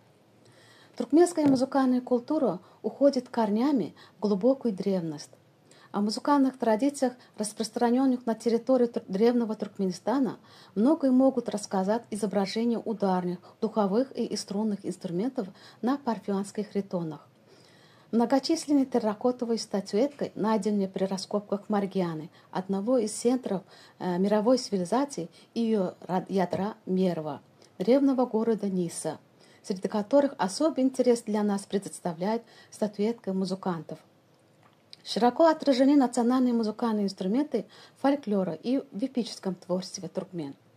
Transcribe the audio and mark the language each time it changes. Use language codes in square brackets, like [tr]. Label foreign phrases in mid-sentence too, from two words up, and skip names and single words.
[ru] Туркменская музыкальная культура уходит корнями в глубокую древность. О музыкальных традициях, распространенных на территории древнего Туркменистана, многое могут рассказать изображения ударных, духовых и струнных инструментов на парфянских ритонах. Многочисленной терракотовой статуэткой, найденной при раскопках Маргианы, одного из центров мировой цивилизации и ее ядра Мерва, древнего города Ниса, среди которых особый интерес для нас представляет статуэтка музыкантов. Широко отражены национальные музыкальные инструменты фольклора и в эпическом творчестве туркмен.